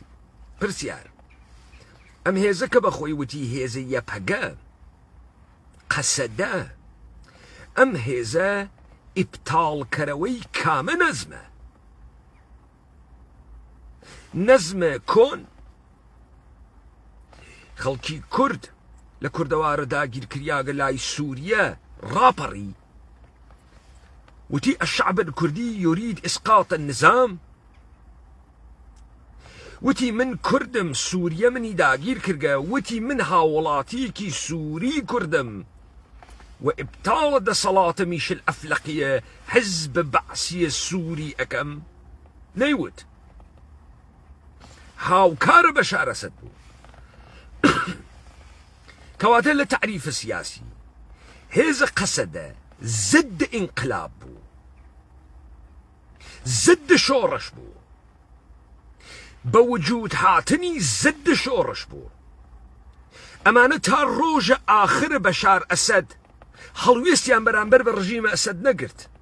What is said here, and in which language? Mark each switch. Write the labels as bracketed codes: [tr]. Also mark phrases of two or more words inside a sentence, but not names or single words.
[ckb] پرسیار ئەم هێزە کە بەخۆی وتی هێزە یەپەگە قەسەدە، ئەم هێزە ئیبتاڵکەرەوەی کامە نەزمە؟ نەزمە کۆن خەڵکی کورد لە کوردەوارە داگیرکریاگە لای سووریە ڕاپەڕی وتی [ar] الشعب الكردي يريد إسقاط النظام [ckb] وتی من کوردم سووریە منی داگیر کردگە وتی من هاوڵاتیەکی سووری کوردم وإبطال دەسەڵاتە میشل ئەفلەقیە حزب بەعسیە سووری ئەەکەم نەیوت هاوکارە بەشار ئەسەد بوو کەواتە لە تعریفە سیاسی هێزە قەسەدە [ar] ضد انقلاب [ckb] بوو ضد شۆڕش بوو بوجود هاتنی ضد شۆڕش بوو ئەمانە تا ڕۆژە ئاخر بەشار ئەسەد هەڵوێستیان بەرامبەر بە ڕژیمە ئەسەد نەگرت